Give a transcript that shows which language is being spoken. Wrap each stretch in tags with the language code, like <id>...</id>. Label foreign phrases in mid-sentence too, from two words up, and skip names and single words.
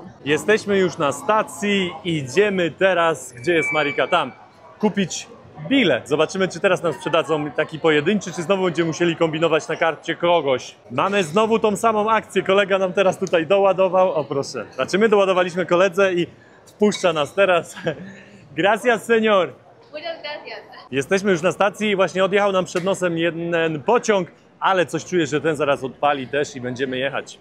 <pl>Jesteśmy już na stacji, idziemy teraz, gdzie jest Marika? Tam, kupić bilet. Zobaczymy, czy teraz nam sprzedadzą taki pojedynczy, czy znowu będziemy musieli kombinować na karcie kogoś. Mamy znowu tą samą akcję, kolega nam teraz tutaj doładował, o proszę. Znaczy my doładowaliśmy koledze i wpuszcza nas teraz.</pl> <es>Gracias, señor. Muchas gracias.</es> <pl>Jesteśmy już na stacji i właśnie odjechał nam przed nosem jeden pociąg, ale coś czuję, że ten zaraz odpali też i będziemy jechać.</pl>